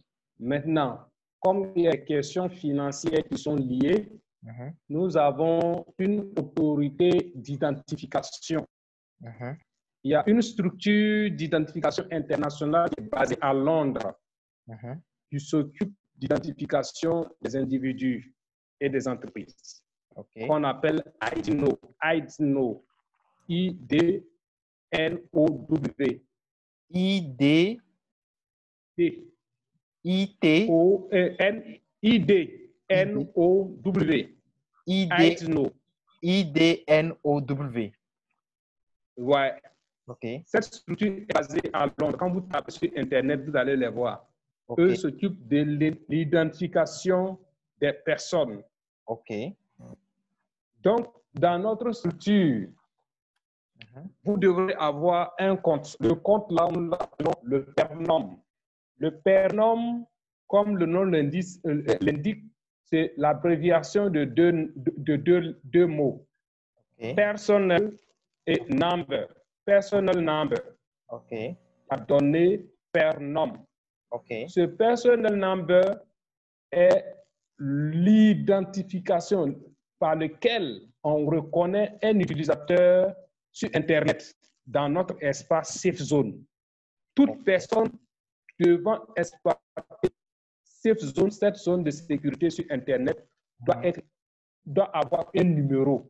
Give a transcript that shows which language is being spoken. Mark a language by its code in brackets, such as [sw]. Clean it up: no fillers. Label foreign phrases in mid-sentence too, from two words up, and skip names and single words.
[fr] Maintenant, comme il y a des questions financières qui sont liées, nous avons une autorité d'identification. Il y a une structure d'identification internationale qui est basée à Londres, qui s'occupe d'identification des individus et des entreprises, qu'on appelle IDNOW. IDNOW. I-D-N-O-W. I-D. I-T. I-D-N-O-W. IDNOW. I-D-N-O-W. Ouais. OK. Cette structure est basée à Londres. Quand vous tapez sur Internet, vous allez les voir. Eux s'occupent de l'identification des personnes. OK. Donc, dans notre structure, vous devrez avoir un compte. Le compte, là, nous l'appelons le PERNOM. Le PERNOM, comme le nom l'indique, c'est l'abréviation de deux mots. Personnel et number. [en] Personnel number. [fr] A donné PERNOM. Ce [en] personnel number [fr] est l'identification par laquelle on reconnaît un utilisateur sur Internet dans notre espace Safe Zone. Toute personne devant exploiter Safe Zone, cette zone de sécurité sur Internet, doit avoir un numéro.